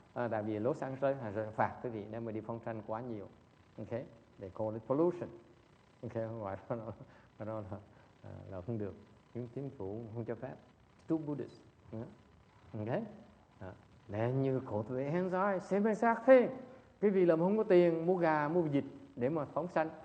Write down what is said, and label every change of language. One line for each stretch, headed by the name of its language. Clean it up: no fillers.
Vietnamese: Tại vì Los Angeles sẽ phạt quý vị nếu mà đi phóng sanh quá nhiều.
English: Okay, they call it pollution.
Vietnamese: Okay, ngoài đó là không được, chính phủ không cho phép.
English: To Buddhists. Okay, then you cultivate hands eye, same exact thing.
Vietnamese: Quý vị làm không có tiền mua gà, mua vịt để mà phóng sanh.